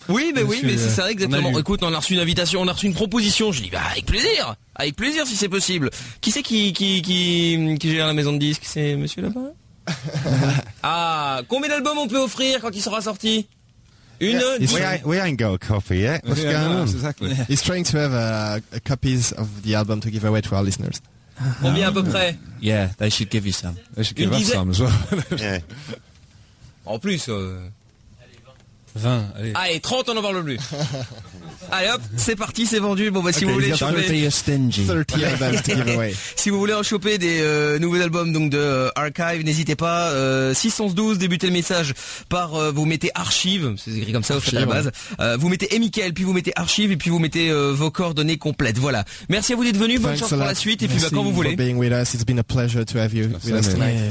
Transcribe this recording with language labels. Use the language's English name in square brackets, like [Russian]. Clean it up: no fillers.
[French] Oui, mais oui, mais c'est ça exactement. Écoute, on a reçu une invitation, on a reçu une proposition. Je dis, bah, avec plaisir. Avec plaisir si c'est possible. Qui c'est qui gère la maison de disques? C'est monsieur là-bas? Ah, combien d'albums on peut offrir quand il sera sorti? Une. [English] We ain't got a copy yet. What's going on? Exactly. He's trying to have a copies of the album to give away to our listeners. [French] Combien à peu près? [English] Yeah, they should give you some. They should give us some as well. Yeah. [French] En plus 20, allez. Allez, 30, on en parle plus. Allez hop, c'est parti, c'est vendu. Bon bah si vous voulez en choper 30 [English] albums to give away. [French] Si vous voulez en choper des nouveaux albums donc de Archive, n'hésitez pas. 612, débutez le message par vous mettez Archive, c'est écrit comme ça au fait à la base. Vous mettez Emickel, puis vous mettez Archive, et puis vous mettez vos coordonnées complètes. Voilà. Merci à vous d'être venus, bonne chance pour la suite, et puis bah, quand vous voulez. [English] Being with us, it's been a pleasure to have you with us tonight.